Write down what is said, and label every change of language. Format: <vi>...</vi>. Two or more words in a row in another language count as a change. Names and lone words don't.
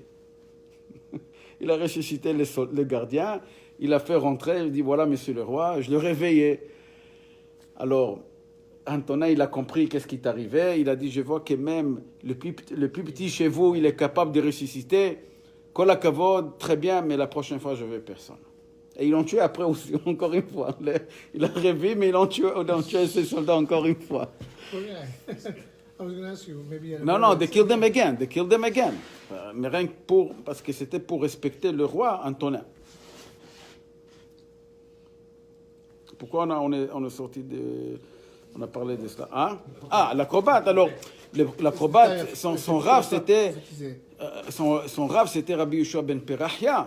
<fr>Il a ressuscité les gardiens. Il a fait rentrer. Il dit, voilà, monsieur le roi, je le réveillais. Alors, Antonin, il a compris qu'est-ce qui est arrivé. Il a dit, je vois que même le plus petit chez vous, il est capable de ressusciter.</fr> <he>כל הכבוד,</he> <fr>très bien, mais la prochaine fois, je ne veux personne. Et ils l'ont tué après aussi, encore une fois. Il a rêvé, mais ils l'ont tué ses soldats encore une fois.</fr> <en>Oh, yeah. I was going to ask you, maybe... Non, they killed them again. They killed them again.</en> <fr>Mais rien que parce que c'était pour respecter le roi Antonin. Pourquoi on est sorti de... On a parlé de cela. Hein? Ah, l'acrobate. Alors, l'acrobate, son rave, c'était... son rave, c'était Rabbi Yeshua ben Perachia.</fr>